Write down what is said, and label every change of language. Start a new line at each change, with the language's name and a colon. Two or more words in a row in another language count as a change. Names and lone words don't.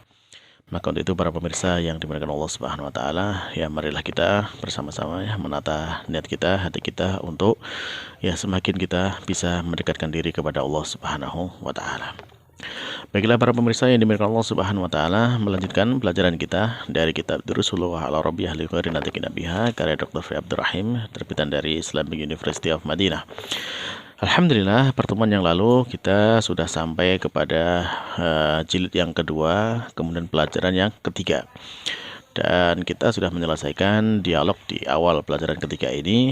Indonesian: Maka untuk itu para pemirsa yang dimuliakan Allah
Arabic: سبحانه وتعالى,
Indonesian: ya marilah kita bersama-sama ya menata niat kita, hati kita untuk ya semakin kita bisa mendekatkan diri kepada Allah
Arabic: سبحانه وتعالى.
Indonesian: Baiklah para pemirsa yang dimuliakan Allah
Arabic: سبحانه وتعالى,
Indonesian: melanjutkan pelajaran kita dari kitab Durusullah ala Rabbiyah li ghairi natiqin biha karya Dr. Fi Abdurrahim, terbitan dari Islamic University of Madinah. Alhamdulillah, pertemuan yang lalu kita sudah sampai kepada jilid yang kedua, kemudian pelajaran yang ketiga. Dan kita sudah menyelesaikan dialog di awal pelajaran ketiga ini.